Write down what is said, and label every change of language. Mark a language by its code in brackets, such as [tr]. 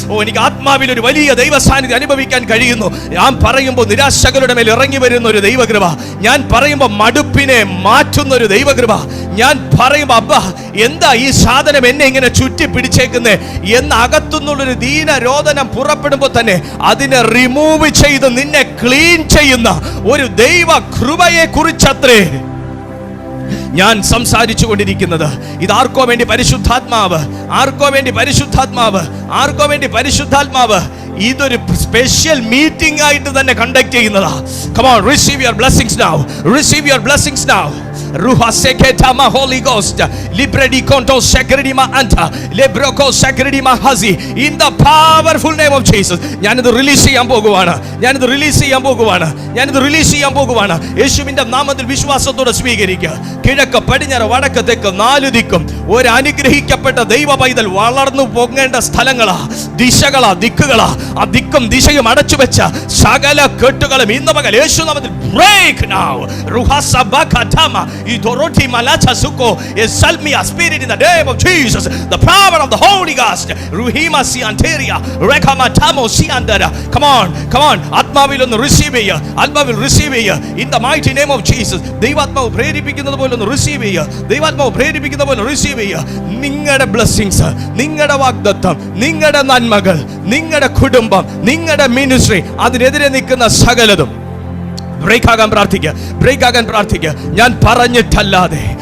[ml] എനിക്ക് ആത്മാവിൽ ഒരു വലിയ ദൈവ സാന്നിധ്യം അനുഭവിക്കാൻ കഴിയുന്നു. ഞാൻ പറയുമ്പോൾ നിരാശകളുടെ മേൽ ഇറങ്ങി വരുന്ന ഒരു ദൈവകൃപ, ഞാൻ പറയുമ്പോൾ മടുപ്പിനെ മാറ്റുന്ന ഒരു ദൈവകൃപ, ഞാൻ പറയുമ്പോൾ അബ്ബാ എന്താ ഈ സാധനം എന്നെ ഇങ്ങനെ ചുറ്റി പിടിച്ചേക്കുന്നേ എന്ന് അകത്തുനിന്നുള്ളൊരു ദീനരോധനം പുറപ്പെടുമ്പോൾ തന്നെ അതിനെ റിമൂവ് ചെയ്ത് നിന്നെ ക്ലീൻ ചെയ്യുന്ന ഒരു ദൈവ കൃപയെ കുറിച്ചത്രേ ഞാൻ സംസാരിച്ചു കൊണ്ടിരിക്കുന്നത്. ഇതാർക്കോ വേണ്ടി പരിശുദ്ധാത്മാവ്, ആർക്കോ വേണ്ടി പരിശുദ്ധാത്മാവ്, ആർക്കോ വേണ്ടി പരിശുദ്ധാത്മാവ് ഇതൊരു സ്പെഷ്യൽ മീറ്റിംഗ് ആയിട്ട് തന്നെ conduct ചെയ്യുന്നതാ. [en] Come on, receive your blessings now. Receive your blessings now. Ruha seketama Holy Ghost. Libredi konto sekredima anta. Lebroko sekredima hazi. In the powerful name of Jesus. [ml] ഞാനിത് റിലീസ് ചെയ്യാൻ പോകുവാണ്, ഞാനിത് release ചെയ്യാൻ പോകുവാണ്, ഞാനിത് release ചെയ്യാൻ പോകുവാണ്. യേശുവിന്റെ നാമത്തിൽ വിശ്വാസത്തോടെ സ്വീകരിക്കുക. കിഴക്ക് പടിഞ്ഞാറ് വടക്ക് തെക്ക് നാല് ദിക്കും ഒരു അനുഗ്രഹിക്കപ്പെട്ട ദൈവ പൈതൽ വളർന്നു പോകേണ്ട സ്ഥലങ്ങളാ, ദിശകളാ, ദിക്കുകളാ. ആ ദിക്കും ദിശയും അടച്ചു വെച്ച സകല കെട്ടുകളും ഇന്ന് പകൽ യേശു നാമത്തിൽ break now. റുഹസബകതമ idoroti malacha suko esalmi [en] a spirit in the name of Jesus. The power of the Holy Ghost. Ruhima si anteria rekamatamo si andara. Come on, come on. [ml] ആത്മാവിൽ ഒന്ന് റിസീവ് ചെയ്യുക, ആത്മാവിൽ റിസീവ് ചെയ്യുക. [en] In the mighty name of Jesus. [ml] ദൈവാത്മാവ് പ്രേരിപ്പിക്കുന്നത് പോലെ ഒന്ന് receive ചെയ്യുക, ദൈവാത്മാവ് പ്രേരിപ്പിക്കുന്ന പോലെ റിസീവ് ചെയ്യുക. നിങ്ങളുടെ ബ്ലെസ്സിങ്സ്, നിങ്ങളുടെ വാഗ്ദത്തം, നിങ്ങളുടെ നന്മകൾ, നിങ്ങളുടെ കുടുംബം, നിങ്ങളുടെ മിനിസ്ട്രി, അതിനെതിരെ നിൽക്കുന്ന സകലതും ബ്രേക്ക് ആകാൻ പ്രാർത്ഥിക്കുക, ബ്രേക്ക് ആകാൻ പ്രാർത്ഥിക്കുക. ഞാൻ പറഞ്ഞിട്ടല്ലാതെ,